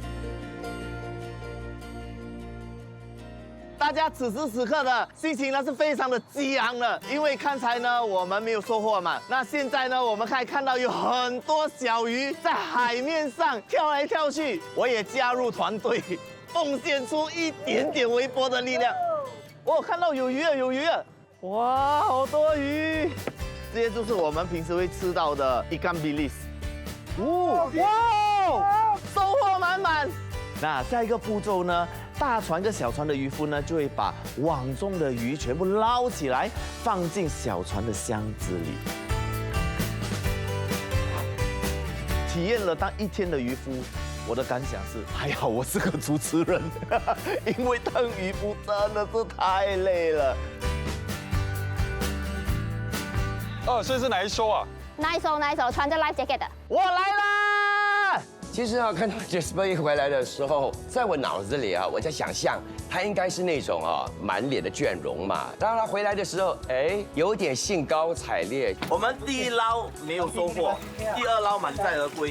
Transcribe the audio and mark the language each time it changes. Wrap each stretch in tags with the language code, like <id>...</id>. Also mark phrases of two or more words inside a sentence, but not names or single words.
<zh>大家此时此刻的心情呢是非常的激昂的，因为刚才呢我们没有收获嘛，那现在呢我们可以看到有很多小鱼在海面上跳来跳去，我也加入团队，奉献出一点点微薄的力量。我看到有鱼了，有鱼了，哇，好多鱼！这些就是我们平时会吃到的</zh> <ms>ikan bilis。</ms> <zh>哇，收获满满。那下一个步骤呢？大船跟小船的渔夫呢，就会把网中的鱼全部捞起来，放进小船的箱子里。体验了当一天的渔夫，我的感想是，还好我是个主持人，因为当渔夫真的是太累了。所以是哪一艘啊？那一艘穿着</zh> <en>life jacket</en> <zh>的，我来啦！其实啊，看到 Jasper 一回来的时候，在我脑子里啊，我在想象他应该是那种满脸的倦容嘛。当他回来的时候，有点兴高采烈。我们第一捞没有收获，第二捞满载而归。</zh>